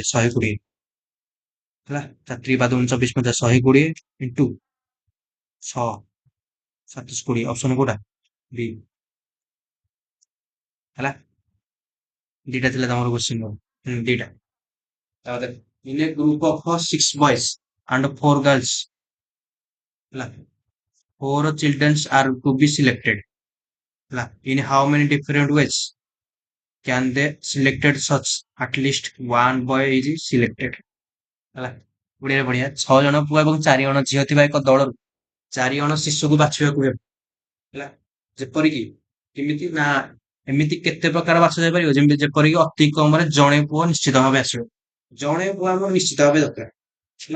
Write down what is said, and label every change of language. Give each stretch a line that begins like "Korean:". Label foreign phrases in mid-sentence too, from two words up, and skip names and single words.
Odia: 120 ହେଲା। 4 ବା 24 ମধ্যে 120 ଇଣ୍ଟୁ 6, 720। ଅପସନ କୋଉଟା? ବି ହେଲା। ଦିଟା ଥିଲା ତମର କ୍ୱେଶ୍ଚିନ, ଦିଟା।
English: ତାପରେ in a group of 6 boys and 4 girls ହେଲା, 4 children are to be selected ହେଲା, in how many different ways can they selected such at least one boy is selected ହେଲା।
Odia: ବଢିଆ ବଢିଆ। 6 ଜଣ ପୁଅ ଏବଂ 4 ଜଣ ଝିଅ ଥିବା ଏକ ଦଳରୁ 4 ଜଣ ଶିଶୁକୁ ବାଛିବାକୁ ହେବ ହେଲା। ଯେପରିକି କେମିତି ନା, ଏମିତି କେତେ ପ୍ରକାର ବାଛ ଯାଇପାରିବ? ଯେମିତି ଯେପରିକି ଅତି କମରେ ଜଣେ ପୁଅ ନିଶ୍ଚିତ ଭାବେ ଆସିବ। ଜଣେ ପୁଅ ଆମର ନିଶ୍ଚିତ ଭାବେ ଦରକାର ହେଲା।